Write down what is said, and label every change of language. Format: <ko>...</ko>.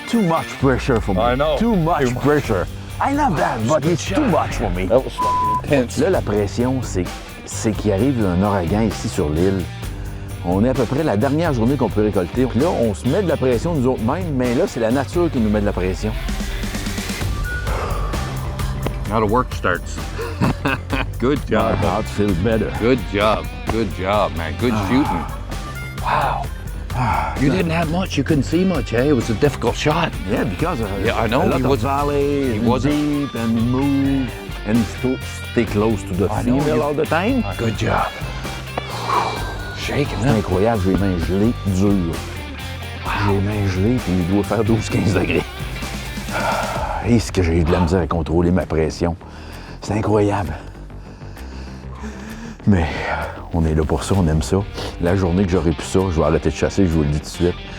<en>Too much pressure for me. I know. Too much pressure. I love that, but it's too much for me. That was fucking intense.</en> <fr>Là, la pression, c'est qu'il arrive un ouragan ici sur l'île. On est à peu près la dernière journée qu'on peut récolter. Puis là, on se met de la pression nous autres mêmes, mais là, c'est la nature qui nous met de la pression.</fr> <en>Now the work starts. Good job. My heart feels better. Good job, man. Good shooting. Wow. You didn't have much. You couldn't see much, eh? It was a difficult shot. Yeah, because I know. A lot of valley, he wasn't deep and move and stay close to the female all the time. Good job. Shaking,</en> <fr>C'est incroyable, j'ai les mains gelées, dures. J'ai les mains gelées, puis il doit faire 12-15 degrés. Est-ce que j'ai eu de la misère à contrôler ma pression? C'est incroyable. Mais on est là pour ça, on aime ça. La journée que j'aurai plus ça, je vais arrêter de chasser, je vous le dis tout de suite.</fr>